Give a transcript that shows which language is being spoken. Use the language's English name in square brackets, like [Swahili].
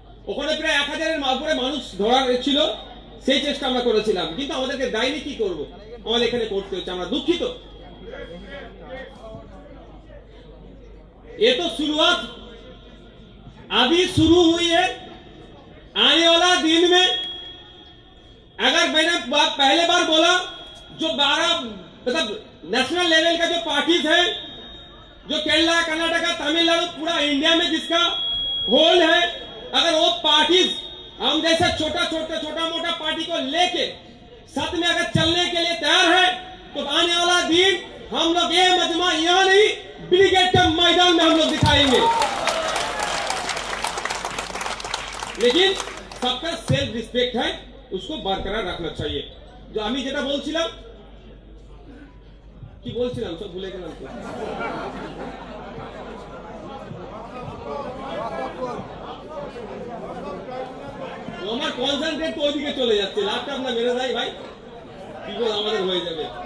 [Bangla] ওখানে প্রায় 1000 এর উপরে মানুষ ধরার ছিল, সেই চেষ্টা আমরা করেছিলাম, কিন্তু আমাদেরকে দায়নি কি করব, আমাদের এখানে করতে হচ্ছে, আমরা দুঃখিত। [Hindi] ये तो शुरुआत अभी शुरू हुई है, आने वाला दिन में अगर मैंने पहले बार बोला जो 12 मतलब नेशनल लेवल का जो पार्टीज है, जो केरला, कर्नाटका, तमिलनाडु, पूरा इंडिया में जिसका होल्ड है, अगर वो पार्टीज हम जैसा छोटा मोटा पार्टी को लेके साथ में अगर चलने के लिए तैयार है तो आने वाला दिन हम लोग ये मजमा यहाँ नहीं ब्रिगेड के मैदान में हम लोग दिखाएंगे। लेकिन सबका सेल्फ रिस्पेक्ट है, उसको बरकरार रखना चाहिए। [Bangla] जो আমি যেটা বলছিলাম, কি বলছিলাম সব ভুলে গেলাম তো। আমার কনসেন্ট্রেট তো ওইদিকে চলে যাচ্ছে, ল্যাপটপ না মেরে দেয় ভাই, কি বল আমাদের হয়ে যাবে।